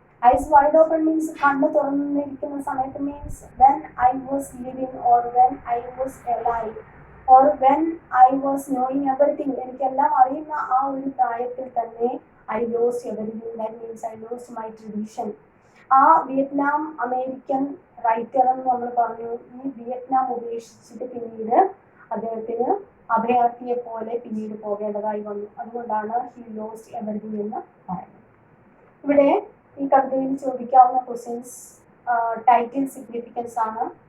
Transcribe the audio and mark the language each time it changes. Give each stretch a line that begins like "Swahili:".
English: Eyes wide open means
Malayalam: കണ്ണ് തുറന്നിരിക്കുന്ന സമയത്ത്
English: means when I was living or when I was alive or when I was knowing everything.
Malayalam: എനിക്കെല്ലാം അറിയുന്ന ആ ഒരു പ്രായത്തിൽ തന്നെ
English: I lost everything. That means I lost my tradition.
Malayalam: ആ Vietnam American writer എന്ന് നമ്മൾ പറഞ്ഞു, ഈ വിയറ്റ്നാം ഉപേക്ഷിച്ചിട്ട് പിന്നീട് അദ്ദേഹത്തിന് അഭയാർത്ഥിയെ പോലെ പിന്നീട് പോകേണ്ടതായി വന്നു. അതുകൊണ്ടാണ് ഹി ലോസ്റ്റ് എവരിതിങ് എന്ന് പറയുന്നത്. ഇവിടെ ഈ കവിതയിൽ ചോദിക്കാവുന്ന ക്വസ്റ്റ്യൻസ് ടൈറ്റിൽ സിഗ്നിഫിക്കൻസ് ആണ്.